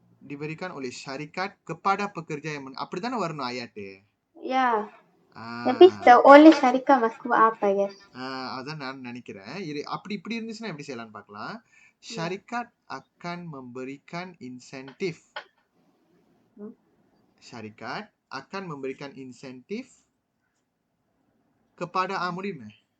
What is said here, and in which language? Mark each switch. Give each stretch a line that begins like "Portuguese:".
Malay: Diberikan oleh syarikat kepada pekerja yang
Tamil: அப்படிதானே வரணும்
Malay: ayat.
English: Yeah.
Malay: Tapi oleh syarikat maksud apa ya?
Tamil: அதான் நான் நினைக்கிறேன். அப்படி இப்படி இருந்துச்சுன்னா எப்படி செய்யலாம்னு பார்க்கலாம்.
Malay: Syarikat akan memberikan insentif. Syarikat akan memberikan insentif kepada
Tamil: முடியுமே.